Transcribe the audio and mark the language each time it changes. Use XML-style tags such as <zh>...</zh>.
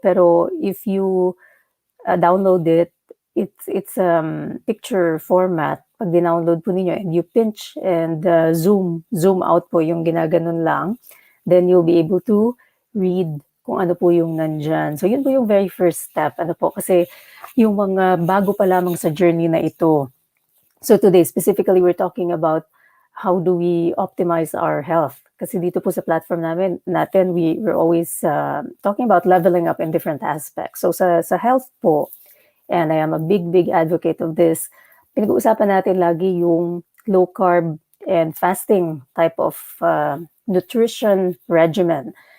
<en>Pero if you download it, it's picture format.</en> <tl>Pag dinownload po ninyo</tl> <en>and you pinch and zoom out</en> <tl>po yung ginaganon lang,</tl> <en>then you'll be able to read</en> <tl>kung ano po yung nandyan.</tl> <en>So</en> <tl>yun po yung</tl> <en>very first step.</en> <tl>Ano po, kasi yung mga bago pa lamang sa journey na ito.</tl> <en>So today, specifically, we're talking about how do we optimize our health.</en> <tl>Kasi dito po sa platform natin,</tl> <en>we're always talking about leveling up in different aspects. So sa health po, and I am a big advocate of this,</en> <tl>pinag-uusapan natin lagi yung</tl> <en>low carb and fasting type of nutrition regimen.</en>